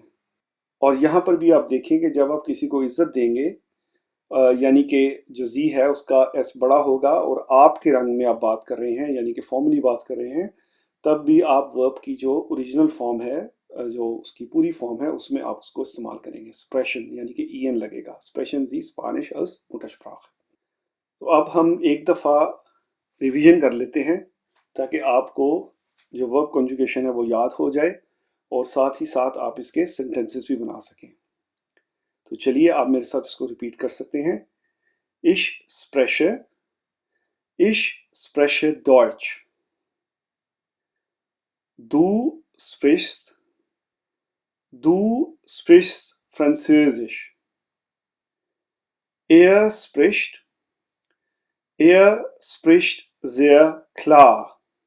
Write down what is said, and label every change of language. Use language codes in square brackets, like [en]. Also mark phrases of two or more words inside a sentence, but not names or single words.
[hi] और यहाँ पर भी आप देखें कि जब आप किसी को इज्जत देंगे, यानी कि जो जी है उसका एस बड़ा होगा और आप के रंग में आप बात कर रहे हैं, यानी कि फॉर्मली बात कर रहे हैं, तब भी आप वर्ब की जो ओरिजिनल फॉर्म है, जो उसकी पूरी फॉर्म है, उसमें आप उसको इस्तेमाल करेंगे, स्प्रेशन, यानी कि ई एन लगेगा, [de] Sprechen Sie Spanisch als Muttersprache. [hi] तो अब हम एक दफ़ा रिवीजन कर लेते हैं ताकि आपको जो वर्ब कॉन्जुगेशन है वो याद हो जाए और साथ ही साथ आप इसके सेंटेंसेस भी बना सकें। तो चलिए आप मेरे साथ इसको रिपीट कर सकते हैं। [de] Ich spreche, ich spreche Deutsch. Du sprichst, du sprichst Französisch. Er spricht sehr klar.